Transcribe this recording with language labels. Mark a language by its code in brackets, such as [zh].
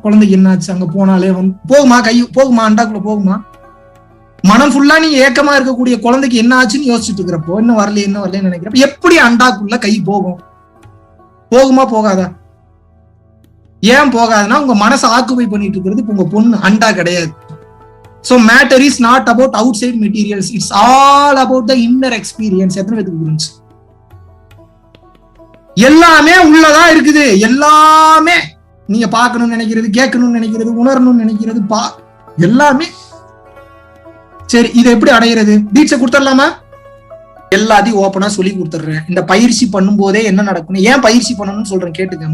[ta] குழந்தைக்கு என்னாச்சு அங்க போனாலே போகுமா? கை போகுமா? அண்டாக்குள்ள போகுமா? மனம் ஃபுல்லா நீங்க ஏக்கமா இருக்கக்கூடிய குழந்தைக்கு என்ன ஆச்சுன்னு யோசிச்சுட்டு இருக்கிறப்போ, இன்னும் வரலன்னு நினைக்கிறப்ப எப்படி அண்டாக்குள்ள கை போகும்? போகுமா? போகாதா? ஏன் போகாதுன்னா உங்க மனசை ஆக்குபை பண்ணிட்டு இருக்கிறது இப்ப உங்க பொண்ணு, அண்டா கிடையாது. [en] So matter is not about outside materials, it's all about the inner experience. [ta] எத்தனை பேருக்கு புரிஞ்சு? எல்லாமே உள்ளதா இருக்குது. எல்லாமே நீங்க பார்க்கணும்னு நினைக்கிறது, கேட்கணும்னு நினைக்கிறது, உணரணும்னு நினைக்கிறது, எல்லாமே. சரி, இதை எப்படி அடையிறது? தீட்சை கொடுத்துடலாமா? எல்லாத்தையும் ஓப்பனா சொல்லி கொடுத்துட்றேன். இந்த பயிற்சி பண்ணும் போதே என்ன நடக்கும்? ஏன் பயிற்சி பண்ணணும்னு சொல்றேன் கேட்டுக்க.